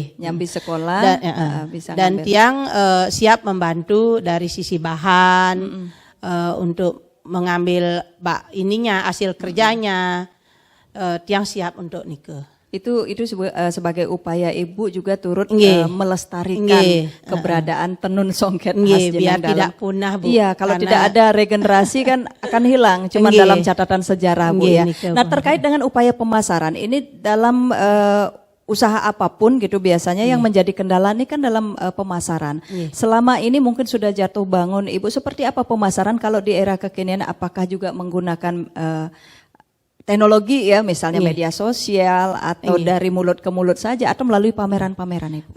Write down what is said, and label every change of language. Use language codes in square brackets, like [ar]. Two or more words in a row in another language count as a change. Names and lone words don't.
[id] nyambi sekolah, bisa Dan ngambil. tiang siap membantu dari sisi bahan untuk mengambil hasil kerjanya. Tiang siap untuk nikah. Itu sebagai upaya ibu juga turut Nggih. melestarikan Nggih. keberadaan tenun songket khas Nggih, Jenang biar Dalam. tidak punah Bu. Iya, kalau Karena- tidak ada regenerasi kan akan hilang, cuma Nggih. dalam catatan sejarah Bu Nggih, ya. Nika, Nah Bu. terkait dengan upaya pemasaran ini dalam usaha apapun gitu biasanya yang menjadi kendala ini kan dalam pemasaran. Selama ini mungkin sudah jatuh bangun Ibu, seperti apa pemasaran kalau di era kekinian, apakah juga menggunakan teknologi ya, misalnya media sosial atau dari mulut ke mulut saja atau melalui pameran-pameran Ibu?